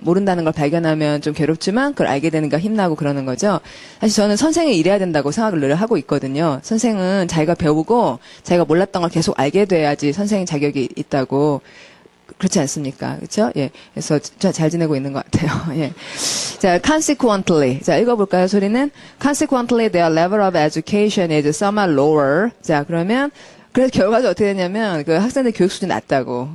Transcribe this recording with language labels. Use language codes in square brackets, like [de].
[ko] 모른다는 걸 발견하면 좀 괴롭지만, 그걸 알게 되니까 힘나고 그러는 거죠. 사실 저는 선생이 이래야 된다고 생각을 늘 하고 있거든요. 선생은 자기가 배우고, 자기가 몰랐던 걸 계속 알게 돼야지 선생 자격이 있다고. 그렇지 않습니까? 그렇죠? 예. 그래서 잘 지내고 있는 것 같아요. 예. 자, consequently. 자, 읽어볼까요, 소리는? [en] Consequently, their level of education is somewhat lower. [ko] 자, 그러면, 그래서 결과적으로 어떻게 되냐면, 그 학생들 교육 수준이 낮다고.